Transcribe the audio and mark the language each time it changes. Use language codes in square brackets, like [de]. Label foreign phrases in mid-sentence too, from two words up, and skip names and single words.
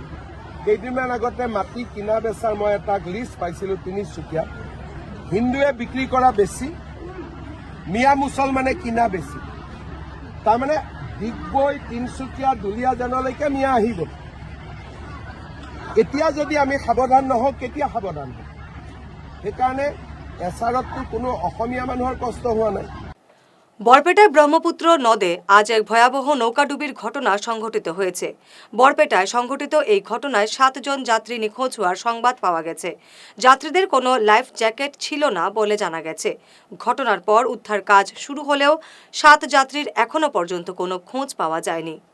[as] কেইদিনমান আগতে মাটি কিনা বেচাৰ মই এটা লিষ্ট পাইছিলোঁ, তিনিচুকীয়া হিন্দুৱে বিক্ৰী কৰা বেছি, মিয়া মুছলমানে কিনা বেছি। তাৰমানে ডিগবৈ, তিনিচুকীয়া, দুলীয়াজানলৈকে মিয়া আহি গ'ল। এতিয়া যদি আমি সাৱধান নহওঁ, কেতিয়া সাৱধান হওঁ? সেইকাৰণে এছআৰততো কোনো অসমীয়া মানুহৰ কষ্ট হোৱা নাই। [bn] বরপেটায় ব্রহ্মপুত্র নদে আজ এক ভয়াবহ নৌকাডুবির ঘটনা সংঘটিত হয়েছে। বরপেটায় সংঘটিত এই ঘটনায় ৭ জন যাত্রী নিখোঁজ হওয়ার সংবাদ পাওয়া গেছে। যাত্রীদের কোনো লাইফ জ্যাকেট ছিল না বলে জানা গেছে। ঘটনার পর উদ্ধার কাজ শুরু হলেও ৭ যাত্রীর এখনো পর্যন্ত কোনো খোঁজ পাওয়া যায়নি।